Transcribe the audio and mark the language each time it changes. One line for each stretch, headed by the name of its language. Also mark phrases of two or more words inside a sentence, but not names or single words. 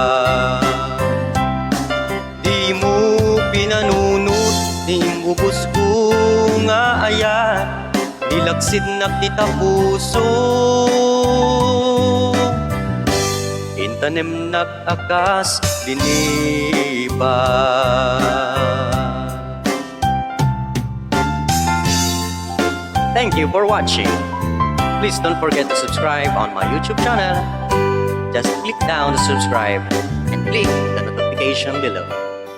Iloko: Di mo pinanunot timbubos ko nga ayat. Nilaksid na kita puso. Tanem nag-akas liniba.
English: Thank you for watching. Please don't forget to subscribe on my YouTube channel. Just click down to subscribe and click the notification below.